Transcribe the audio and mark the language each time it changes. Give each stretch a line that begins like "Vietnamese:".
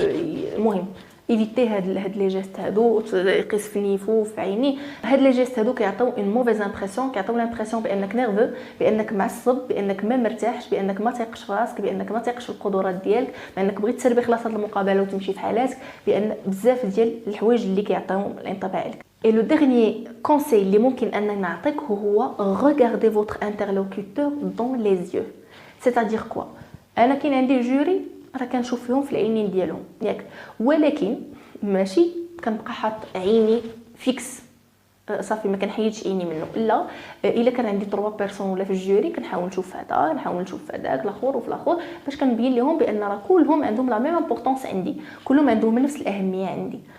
Arabic: المهم ايفيتي هاد لي جيست هادو، يقيس في نيفو في عينيه. هاد لي جيست هادو كيعطيو اون موفيز امبرسيون، كيعطيو لامبرسيون بانك نيرفو، بانك معصب، بانك ما مرتاحش، بانك ما تيقش في راسك، بانك ما تيقش في القدرات ديالك، بانك بغيت تسربي خلاص هاد المقابله وتمشي في حالاتك، بان بزاف ديال الحوايج اللي كيعطيوهم الانطباع لك.
French: Et le dernier conseil
Arabic: اللي ممكن اننا نعطيك هو
French: regardez votre interlocuteur dans les yeux. C'est-à-dire quoi؟
Arabic: انا كاين عندي جوري راه كنشوف فيهم في العينين ديالهم ياك، ولكن ماشي كنبقى حاط عيني فيكس صافي ما كنحيدش عيني منه. لا، الا كان عندي 3 بيرسون ولا في الجوري كنحاول نشوف هذا، نحاول نشوف هذاك الاخر وفي الاخر، باش كنبين لهم بان راه كلهم عندهم لا ميم امبورطونس عندي، كلهم عندهم نفس الاهميه عندي.